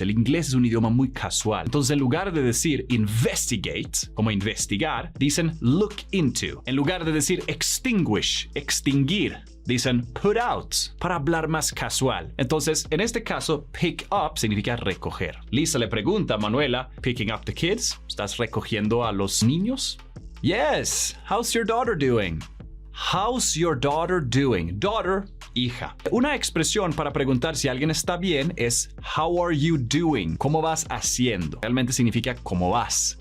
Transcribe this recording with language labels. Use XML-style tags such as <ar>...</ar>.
<es>El inglés es un idioma muy casual. Entonces en lugar de decir investigate, como investigar, dicen look into. En lugar de decir extinguish, extinguir, dicen put out, para hablar más casual. Entonces, en este caso, pick up significa recoger. Lisa le pregunta a Manuela,</es> <en>picking up the kids,</en> <es>¿estás recogiendo a los niños?</es> <en>Yes, how's your daughter doing? How's your daughter doing? Daughter, hija.</en> <es>Una expresión para preguntar si alguien está bien es</es> <en>how are you doing?</en> <es>¿Cómo vas haciendo? Realmente significa ¿cómo vas?</es>